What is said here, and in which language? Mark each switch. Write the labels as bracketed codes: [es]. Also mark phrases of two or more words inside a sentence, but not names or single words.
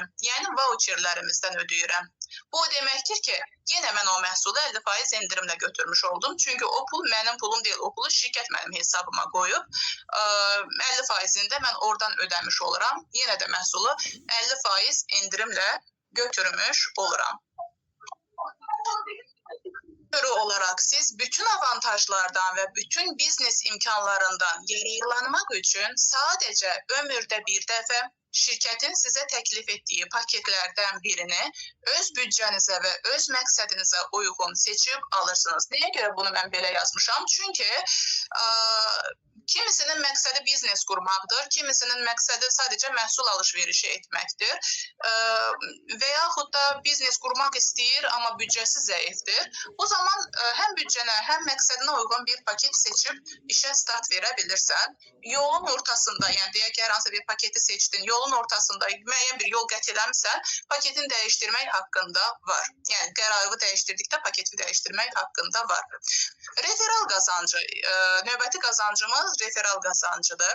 [az] Yəni voucherlərimizdən ödəyirəm. Bu deməkdir ki, yenə mən o məhsulu 50% indirimlə götürmüş oldum. Çünki o pul mənim pulum deyil, o pulu şirkət mənim hesabıma qoyub 50%'ində mən oradan ödəmiş oluram. Yenə də məhsulu 50% indirimlə götürmüş oluram. [tr] Olarak siz bütün avantajlardan ve bütün biznes imkanlarından yararlanmak için sadece ömürde bir defa şirketin size teklif ettiği paketlerden birini öz bütçenize ve öz məqsədinizə uygun seçip alırsınız. Neye göre bunu ben [az] belə yazmışam? Çünkü kimisinin məqsədi biznes kurmaqdır, kimisinin məqsədi sadece məhsul alışverişi etməkdir və yaxud da biznes kurmaq istəyir, amma bütçəsi zəifdir. O zaman həm bütçənə, həm məqsədinə uygun bir paket seçip işe start verə bilirsən. Yolun ortasında, yani deyək ki, hər hansı bir paketi seçdin, yolun ortasında müəyyən bir yol qət eləmişsən, paketin dəyişdirmək haqqında var. Yəni qərarı dəyişdirdikdə paketi dəyişdirmək haqqında var. Referal qazancı, növbəti qazancımız referal qazancıdır.